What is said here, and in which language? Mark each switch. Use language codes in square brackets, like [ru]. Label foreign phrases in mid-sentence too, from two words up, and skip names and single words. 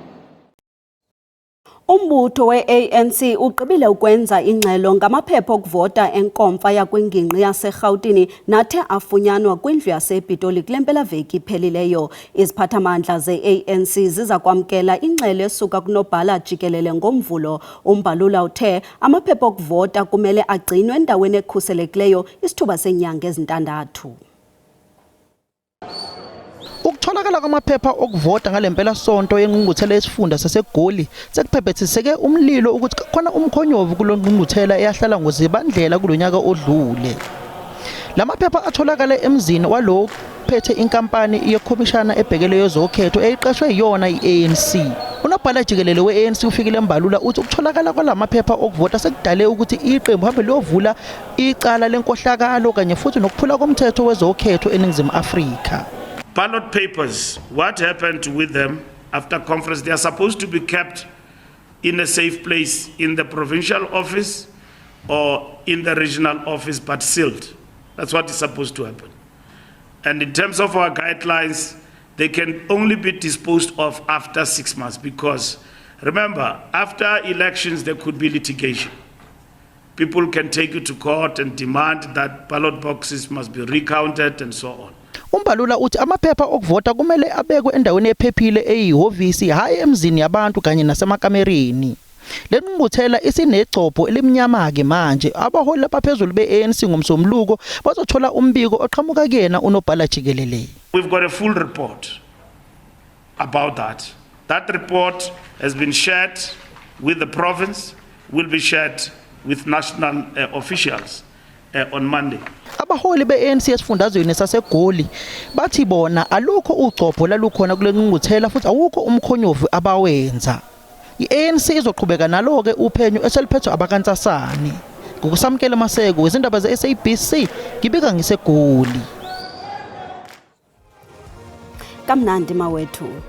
[xh] Umbutho we-ANC ugqibile ukwenza ingxelo ngamaphepha okuvota enkomfa yakwingingqi yaseRhawutini nathe afunyanwa kwindlu yasePitoli kule mpelaveki iphelileyo. Iziphathamandla ze-ANC ziza kwamkela ingxelo esuka kunobhala jikelele ngomvulo. Umbalula uthe amaphepha okuvota kumele agcinwe endaweni ekhuselekileyo isithuba senyanga ezintandathu. [zu] Ukutholakala kwamaphepha okuvota ngalempela sonto yengqungquthela yesifunda saseGoli sekuphephethiseke umlilo ukuthi khona umkhonyovu kulongqungquthela eyahlala ngozibandlela kulonyaka odlule. Lamaphepha atholakala emzini walo phethe inkampani yekhomishana ebhekele yezokhetho eyiqashwe yona i-ANC. Unobhala jikelele we-ANC ufikile embalula uthi ukutholakala kwalamaphepha okuvota sekudale ukuthi iqembu hambe liyovula icala lenkohlakalo kanye futhi nokuphula komthetho wezokhetho eNingizimu Afrika. [en] Ballot papers, what happened with them after conference? They are supposed to be kept in a safe place in the provincial office or in the regional office, but sealed. That's what is supposed to happen. And in terms of our guidelines, they can only be disposed of after 6 months because, remember, after elections, there could be litigation. People can take you to court and demand that ballot boxes must be recounted and so on. [zu] Umbalula uthi amaphepha okuvota kumele abekwe endaweni ephephile eyihhovisi hayi emzini yabantu kanye nasemakamereni. Lenqungquthela isinegcopho elimnyama ke manje abaholi abaphezulu be-ANC ngomsombuluko bazothola umbiko oqhamuka kuyena unobhala jikelele. [en] We've got a full report about that. That report has been shared with the province, will be shared with national officials on Monday. [zu] Abaholi be-ANC esifundazweni saseGoli bathi bona alukho ugcopho lalukhona kule ngqungquthela futhi awukho umkhonyovu abawenza. I-ANC izoqhubeka nalo-ke uphenyo eseliphethwe abakantsasane. Ngokusamkela Maseko izindaba ze-SABC ngibika ngiseGoli. Kamnandi mawethu.